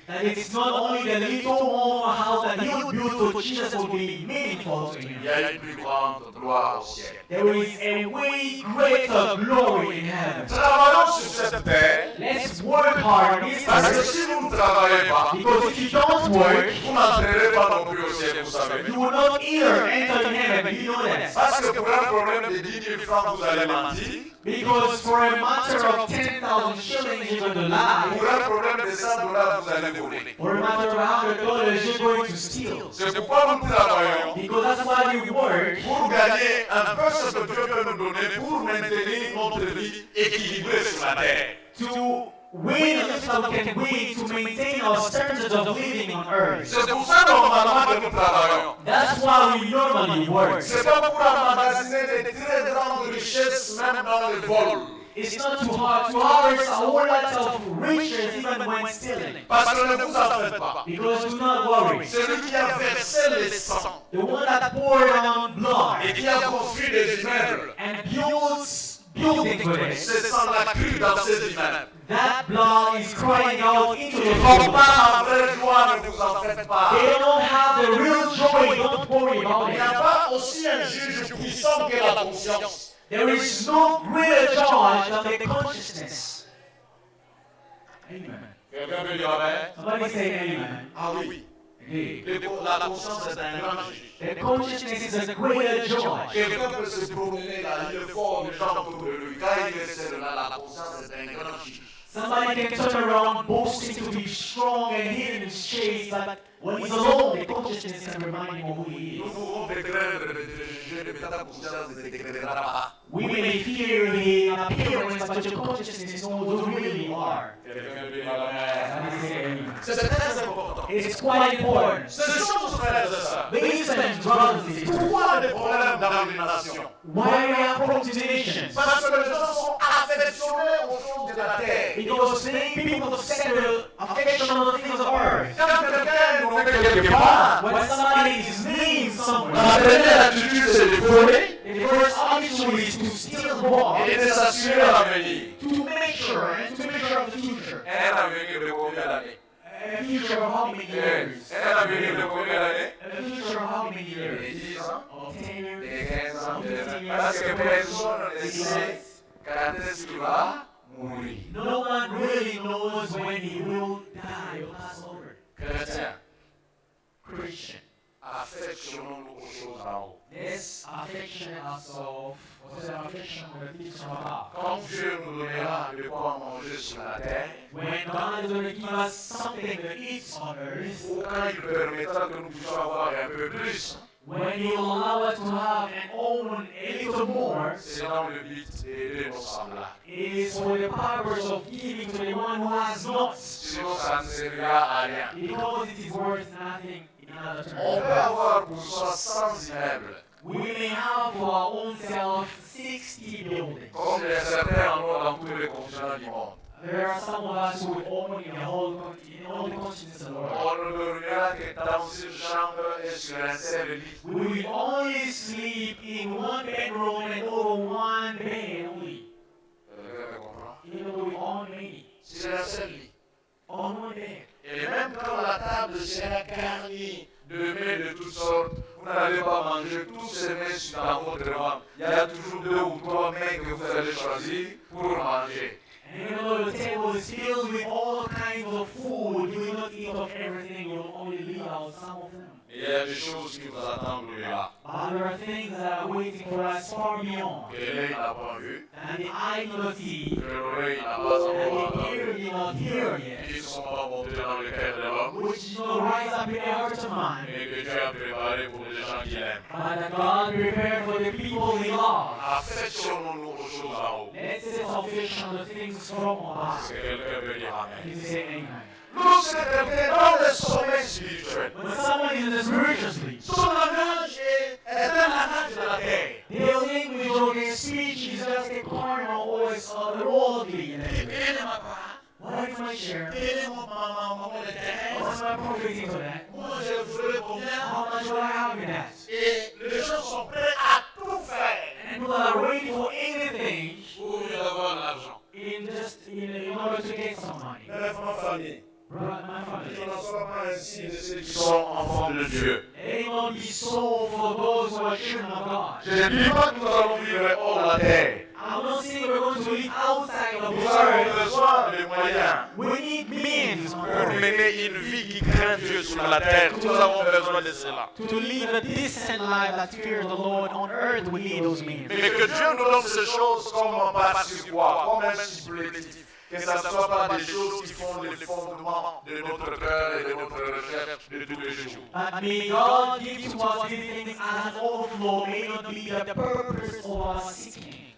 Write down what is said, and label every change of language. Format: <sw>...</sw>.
<en>that it's not only the little small house that he would build for Jesus would be meaningful to</en> <fr>Il</fr> <en>him.</en> <fr>y a une plus grande gloire au ciel.</fr> <en>There is a way greater glory in heaven.</en> <fr>Travaillons sur cette terre</fr> <en>Let's work hard on this</en> <fr>parce que</fr> <en>earth,</en> <fr>si vous ne travaillez pas,</fr> <en>because if you don't work,</en> <fr>vous n'entrerez pas non plus au ciel, vous savez.</fr> <en>you will not either enter in heaven. You know that.</en> <fr>Parce que pour un problème de 10 000 francs, vous allez mentir.</fr> <en>Because for a matter of 10,000 shillings, you're going to lie.</en> <fr>Pour un problème de 100 $, vous allez voler.</fr> <en>For a matter of $100, you're going to steal.</en> <fr>C'est pourquoi nous travaillons</fr> <en>Because that's why we work,</en> <fr>pour gagner un peu ce que Dieu peut nous donner pour maintenir notre vie équilibrée sur la terre.</fr> <en>to win as much as we can win to maintain our standards of living on earth.</en> <fr>C'est pour ça normalement que nous travaillons.</fr> <en>That's why we normally work.</en> <fr>C'est pas pour emmagasiner des très grandes richesses même dans le vol.</fr> <en>It's not too hard to harvest a whole lot of riches even when stealing.</en> <fr>Parce que ne vous en faites pas.</fr> <en>Because do not worry.</en> <fr>Celui qui a versé le sang</fr> <en>The one that poured down blood</en> <fr>et qui a construit des immeubles,</fr> <en>and builds buildings with it,</en> <fr>ce sang l'a cru dans ces immeubles.</fr> <en>that blood is crying out into your</en> <fr>Ils n'ont</fr> <en>soul.</en> <fr>pas la vraie joie, ne vous en faites pas.</fr> <en>They don't have the real joy, don't worry about</en> <fr>Il n'y a</fr> <en>it.</en> <fr>pas aussi un juge puissant que la conscience.</fr> <en>There is no greater judge than the consciousness. Amen.</en> <fr>Quelqu'un peut dire amen?</fr> <en>Somebody say amen.</en> <fr>Ah oui.</fr> <en>Indeed.</en> <fr>La conscience est un grand juge.</fr> <en>The consciousness is a greater judge.</en> <fr>Quelqu'un peut se promener dans le fort de gens autour de lui. Quand il essaie de là, la conscience est un grand juge.</fr> <en>Somebody can turn around boasting to be strong and hidden in shades, but when he's alone, the consciousness can remind him of who he</en> <fr>Nous</fr> <en>is.</en> <fr>pouvons déclarer de juger, mais ta conscience ne déclarera pas.</fr> <en>We may fear the appearance, but your consciousness knows who you really are.</en> <fr>Quelqu'un peut dire amen.</fr> <en>Somebody say amen.</en> <fr>C'est très important.</fr> <en>It's quite important.</en> <fr>Ce sont frères et sœurs.</fr> <en>Ladies and brothers and sisters,</en> <fr>Pourquoi des problèmes dans les nations?</fr> <en>why we have procrastination?</en> <fr>Parce que les gens sont affectionnés aux choses de la terre.</fr> <en>Because people have set their affection on the things of earth.</en> <fr>Quand quelqu'un est nommé quelque part,</fr> <en>When somebody is named</en> <fr>la</fr> <en>somewhere,</en> <fr>première attitude c'est de voler</fr> <en>the first attitude is to steal more,</en> <fr>et de s'assurer l'avenir.</fr> <en>to make sure of the future.</en> <fr>Un avenir de combien d'années?</fr> <en>A future of how many years?</en> <fr>Un avenir de combien d'années?</fr> <en>A future of how many</en> <fr>De</fr> <en>years?</en> <fr>10 ans,</fr> <en>Of 10 years?</en> <fr>de 15 ans,</fr> <en>Of</en> <fr>de</fr> <en>15</en> <fr>20</fr> <en>years?</en> <fr>ans. Parce que personne ne sait quand est-ce qu'il va mourir.</fr> <en>No one really knows when he will die or pass over.</en> <fr>Chrétien,</fr> <en>Christian.</en> <fr>affectionnons-nous aux choses en haut.</fr> <en>This affection ourselves, or this affection of the things from above.</en> <fr>Quand Dieu nous donnera de quoi manger sur la terre,</fr> <en>When God is going to give us something to eat on earth,</en> <fr>ou quand il permettra que nous puissions avoir un peu plus,</fr> <en>when He will allow us to have and own a little more,</en> <fr>c'est dans le but d'aider nos semblables.</fr> <en>it is for the purpose of giving to the one who has not,</en> <fr>Sinon, ça ne servira à rien.</fr> <en>because it is worth nothing in other</en> <fr>On peut</fr> <en>terms.</en> <fr>avoir pour soi 100 immeubles,</fr> <en>We may have for our own self 60 buildings.</en> <fr>comme certains en ont dans tous les continents du monde.</fr> <en>There are some of us who would own in all the continents of the world.</en> <fr>On ne dormira que dans une chambre et sur un seul lit.</fr> <en>We will only sleep in one bedroom and over one bed only.</en> <fr>Quelqu'un me comprend?</fr> <en>Even though we own many.</en> <fr>Sur un seul lit.</fr> <en>On one bed.</en> <fr>Et même quand la table sera garnie de mets de toutes sortes, vous n'allez pas manger tous ces mets dans votre ventre. Il y a toujours 2 ou 3 mets que vous allez choisir pour manger.</fr> <en>And even though the table is filled with all kinds of food, you will not eat of everything, you will only leave out some of them.</en> <fr>Il y a des choses qui vous attendent là.</fr> <en>But there are things that are waiting for us far beyond.</en> <fr>Que l'œil n'a pas vu,</fr> <en>And the eye will not see,</en> <fr>que l'oreille n'a pas</fr> <en>and</en> <fr>encore</fr> <en>the</en> <fr>entendu,</fr> <en>ear will not hear yet,</en> <fr>qui ne sont pas montés dans le cœur de l'homme,</fr> <en>which did not rise up in the heart of man,</en> <fr>et que Dieu a préparé pour les gens qu'il aime.</fr> <en>but that God prepared for the people He loves.</en> <fr>Affectionnons-nous aux choses en haut.</fr> <en>Let's set affection on the things from above.</en> <fr>Est-ce que quelqu'un veut dire amen?</fr> <en>Can you say amen?</en> <fr>Lorsque quelqu'un dans le sommeil spirituel,</fr> <en>When someone is in the spiritual sleep,</en> <fr>son langage est un langage de la terre.</fr> <en>their language or their speech is just a carnal or it's worldly.</en> <fr>Et ma part,</fr> <en>What is my share?</en> <fr>et mon maman de terre.</fr> <en>What's my profit into that?</en> <fr>Moi, je voudrais combien?</fr> <en>How much will I have in that?</en> <fr>Et les gens sont prêts à tout faire</fr> <en>And people are waiting for anything</en> <fr>pour avoir l'argent.</fr> <en>in order to get some money.</en> <fr>Ma famille,</fr> <en>My family.</en> <fr>je n'en sois pas ainsi de ceux qui sont enfants de Dieu.</fr> <en>It will not be so for those who are children of God.</en> <fr>Je ne dis pas que nous allons vivre hors la terre.</fr> <en>I'm not saying we're going to live outside of</en> <fr>Nous</fr> <en>the</en> <fr>avons</fr> <en>earth.</en> <fr>besoin de moyens</fr> <en>We need means</en> <fr>pour mener une vie qui craint Dieu sur la terre. Nous avons besoin de cela.</fr> <en>to live a decent life that fears the Lord on earth. We need those means.</en> <fr>Mais que Dieu nous donne ces choses comme un par-sur-quoi, comme un supplétif. Que ça ne soit pas des choses qui font le fondement de notre cœur et de notre recherche de tous les jours.</fr> <en>But may God give to us these things as an overflow, may not be the purpose of our seeking.</en>